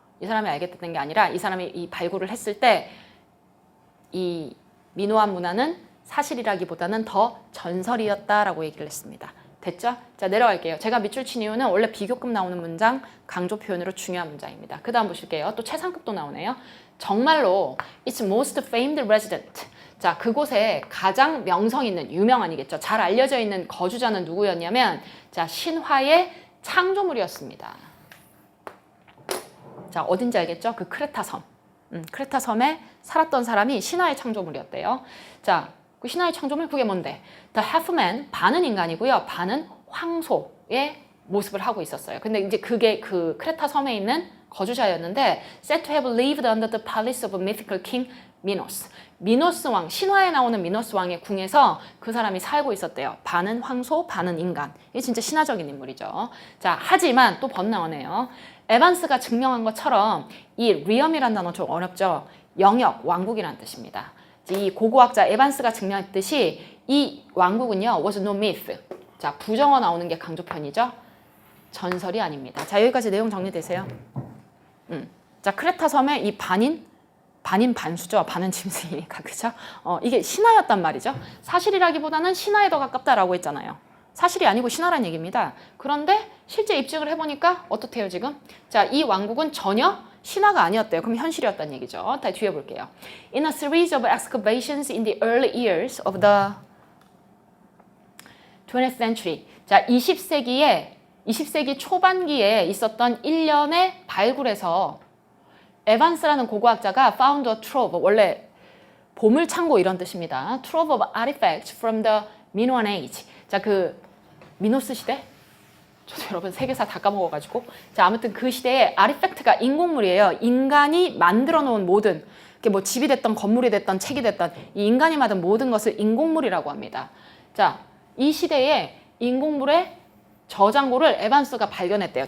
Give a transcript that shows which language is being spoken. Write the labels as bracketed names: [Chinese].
[Korean] 이 사람이 알게 됐던 게 아니라 이 사람이 이 발굴을 했을 때 이 미노안 문화는 사실이라기보다는 더 전설이었다라고 얘기를 했습니다. 됐죠? 자, 내려갈게요. 제가 밑줄 친 이유는 원래 비교급 나오는 문장, 강조 표현으로 중요한 문장입니다. 그 다음 보실게요. 또 최상급도 나오네요. 정말로 [English] It's most famed resident. [Korean] 자, 그곳에 가장 명성 있는, 유명한이겠죠. 잘 알려져 있는 거주자는 누구였냐면, 자, 신화의 창조물이었습니다. 자, 어딘지 알겠죠? 그 크레타 섬. 크레타 섬에 살았던 사람이 신화의 창조물이었대요. 자, 그 신화의 창조물 그게 뭔데? [English] The half-man, [Korean] 반은 인간이고요. 반은 황소의 모습을 하고 있었어요. 근데 이제 그게 그 크레타 섬에 있는 거주자였는데 [English] said to have lived under the palace of mythical king 미노스. [Korean] 미노스 왕, 신화에 나오는 미노스 왕의 궁에서 그 사람이 살고 있었대요. 반은 황소, 반은 인간. 이게 진짜 신화적인 인물이죠. 자, 하지만 또 번나오네요. 에반스가 증명한 것처럼 이 리엄이라는 단어 좀 어렵죠. 영역, 왕국이라는 뜻입니다. 이 고고학자 에반스가 증명했듯이 이 왕국은요, [English] was no myth. [Korean] 자, 부정어 나오는 게 강조편이죠. 전설이 아닙니다. 자, 여기까지 내용 정리되세요. 자, 크레타 섬의 이 반인 반수죠. 반은 짐승이니까, 그죠? 이게 신화였단 말이죠. 사실이라기보다는 신화에 더 가깝다라고 했잖아요. 사실이 아니고 신화란 얘기입니다. 그런데 실제 입증을 해보니까 어떻대요, 지금? 자, 이 왕국은 전혀 신화가 아니었대요. 그럼 현실이었다는 얘기죠. 다 뒤에 볼게요. [English] In a series of excavations in the early years of the 20th century. [Korean] 자, 20세기 초반기에 있었던 일련의 발굴에서 에반스라는 고고학자가 [English] found a trove, [Korean] 원래 보물창고 이런 뜻입니다. [English] trove of artifacts from the Minoan age. [Korean] 자, 그 미노스 시대? 저도 여러분 세계사 다 까먹어가지고. 자, 아무튼 그 시대에 아리팩트가 인공물이에요. 인간이 만들어 놓은 모든, 뭐 집이 됐던 건물이 됐던 책이 됐던 이 인간이 만든 모든 것을 인공물이라고 합니다. 자, 이 시대에 인공물의 저장고를 에반스가 발견했대요.